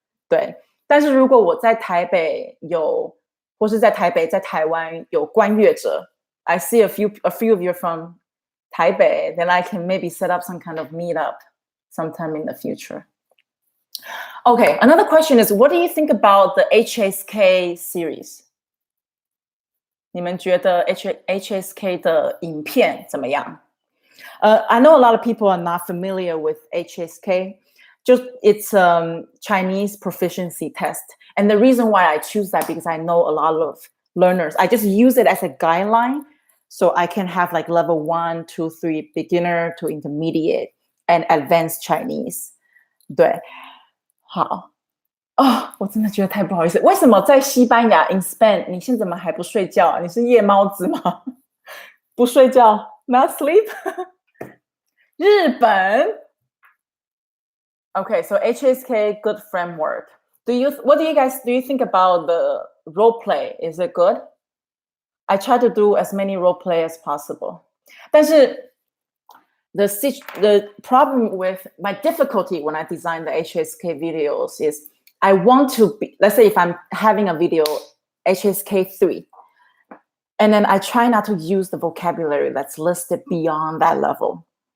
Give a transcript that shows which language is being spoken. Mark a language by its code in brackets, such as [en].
[zh] 对，但是如果我在台北有，或是在台北在台湾有观乐者 [en] I see a few of you from Taipei, then I can maybe set up some kind of meetup sometime in the future. Okay, another question is, what do you think about the HSK series? [zh] 你们觉得 HSK 的影片怎么样？ [en] I know a lot of people are not familiar with HSK. Just it's Chinese proficiency test. And the reason why I choose that because I know a lot of learners. I just use it as a guideline. So I can have like level 1, 2, 3, beginner to intermediate and advanced Chinese. [zh] 对，好。我真的觉得太不好意思。为什么在西班牙 [en] in Spain [zh] 你现在怎么还不睡觉？你是夜猫子吗？不睡觉 ， [en] not sleep 。日本 Okay, so HSK good framework. What do you guys think about the role play? Is it good? I try to do as many role play as possible. [zh] 但是 [en] the problem with my difficulty when I design the HSK videos is I want to be, let's say if I'm having a video HSK 3 and then I try not to use the vocabulary that's listed beyond that level.